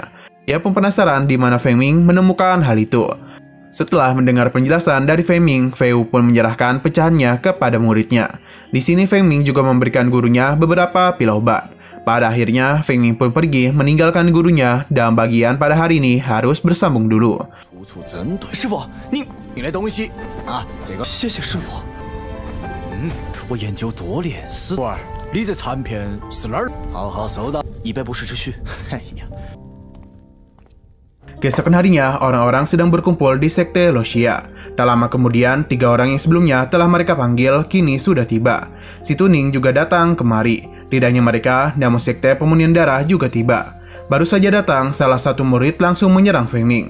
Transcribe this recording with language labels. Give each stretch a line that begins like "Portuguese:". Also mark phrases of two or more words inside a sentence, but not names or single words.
Indonesian: Ia pun penasaran di mana Feng Ming menemukan hal itu. Setelah mendengar penjelasan dari Feng Ming, Feu pun menyerahkan pecahannya kepada muridnya. Di sini Feng Ming juga memberikan gurunya beberapa pil obat. Pada akhirnya, Feng Ming pun pergi meninggalkan gurunya dan bagian pada hari ini harus bersambung dulu.
Chinese: 师傅，你来东西啊，这个谢谢师傅。我研究多年，师儿，你这残片是哪儿？好好收到，以备不时之需。哎呀。
Indonesian: Keesokan harinya, orang-orang sedang berkumpul di sekte Loxia. Tak lama kemudian, 3 orang yang sebelumnya telah mereka panggil kini sudah tiba. Si Tuning juga datang kemari. Tidak hanya mereka, namun sekte pemurnian darah juga tiba. Baru saja datang, salah satu murid langsung menyerang Feng Ming.